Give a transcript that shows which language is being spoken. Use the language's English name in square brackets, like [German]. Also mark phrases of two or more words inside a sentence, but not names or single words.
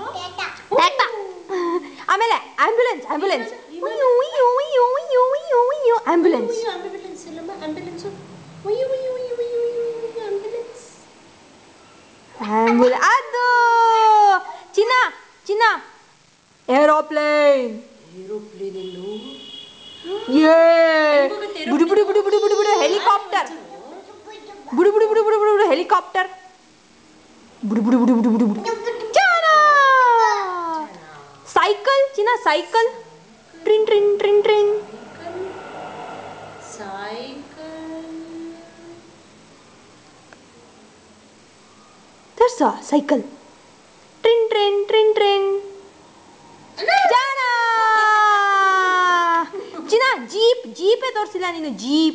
[Kannada] ಆಮೇಲೆ ಆಂಬ್ಯುಲೆನ್ಸ್ ಆಂಬ್ಯುಲೆನ್ಸ್ ಆಂಬ್ಯುಲೆನ್ಸ್ ಆಂಬ್ಯುಲೆನ್ಸ್ ಇಲ್ಲಮ್ಮ ಆಂಬ್ಯುಲೆನ್ಸ್ ಅದು ಚಿನ್ನ ಚಿನ್ನ ಏರೋಪ್ಲೇನ್ ಏರೋಪ್ಲೇನ್ ಏ ಬುಡು ಬುಡು ಬುಡು ಬುಡು ಬುಡು ಬುಡು ಹೆಲಿಕಾಪ್ಟರ್ ಬುಡು ಬುಡು ಬುಡು ಬುಡು ಬುಡು ಹೆಲಿಕಾಪ್ಟರ್ ಬುಡು ಬುಡು ಬುಡು ಬುಡು ಬುಡು ಬುಡು ಜಾಣ ಸೈಕಲ್ ಚಿನ್ನ ಸೈಕಲ್ ಟ್ರಿನ್ ಟ್ರಿನ್ ಟ್ರಿನ್ ಟ್ರಿನ್ ಸೈಕಲ್ ತರ್ಸ ಸೈಕಲ್ ಟ್ರಿನ್ ಟ್ರಿನ್ ಟ್ರಿನ್ ಟ್ರಿನ್ ಜಾಣ ಚಿನ್ನ ಜೀಪ್ ಜೀಪೇ ತೋರಿಸಿಲ್ಲ ನೀನು ಜೀಪ್